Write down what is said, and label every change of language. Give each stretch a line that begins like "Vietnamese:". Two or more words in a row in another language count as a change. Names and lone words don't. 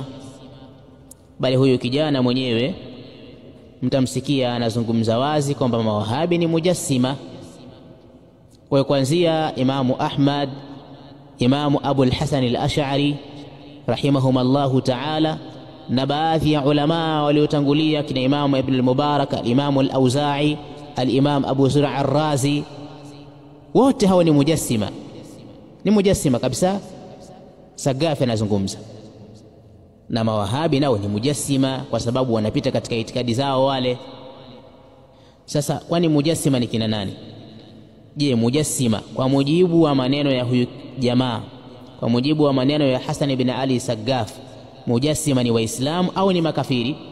Swahili: Bali huyo kijana mwenyewe mtamsikia anazungumza wazi kwamba mawahabi ni mujassima. Kwa kuanzia Imamu Ahmad, Imamu Abul Hasan al-Ash'ari
Arabic: rahimahumallahu ta'ala,
Swahili: na baadhi ya ulama waliotangulia kina Imamu Ibn al-Mubarak, al-Imamu al-Auza'i, al-Imam Abu Zur'a al-Razi, wote hawa ni mujassima kabisa. Sagafi anazungumza na mawahabi nao ni mujassima, kwa sababu wanapita katika itikadi zao wale. Sasa kwani mujassima ni kina nani? Je, mujassima kwa mujibu wa maneno ya huyu jamaa, kwa mujibu wa maneno ya Hasan ibn Ali Sagaf, mujassima ni waislamu au ni makafiri?